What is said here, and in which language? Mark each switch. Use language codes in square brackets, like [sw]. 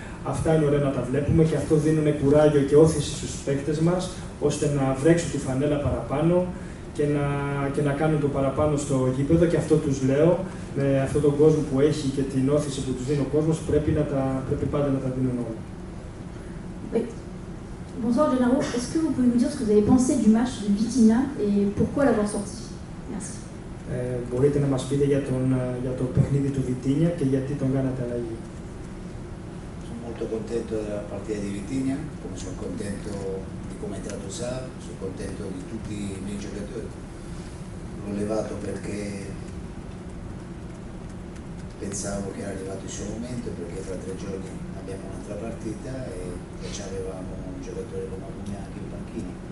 [el] Αυτά είναι ωραία να τα βλέπουμε και αυτό δίνουν κουράγιο και όθηση στους παίκτες μας, ώστε να βρέξουν τη φανέλα παραπάνω και να κάνουν το παραπάνω στο γήπεδο, και αυτό τους λέω, με αυτόν τον κόσμο που έχει και την όθηση που τους δίνει ο κόσμος, πρέπει πάντα να τα δίνουν όλα. [fr] Oui. Bonsoir Gennaro, est-ce que vous pouvez nous dire ce que vous avez pensé du match de Vitinha et pourquoi l'avoir sorti? Merci. [el] Μπορείτε να μας πείτε για το παιχνίδι του Vitinha και γιατί τον κάνατε αλλαγή? [it] Sono molto contento della partita di Vitinha, come sono contento di come è entrato Sarr, sono contento di tutti i miei giocatori. L'ho levato perché pensavo che era arrivato il suo momento, perché fra 3 giorni abbiamo un'altra partita e ci avevamo un giocatore come Aubameyang in panchina.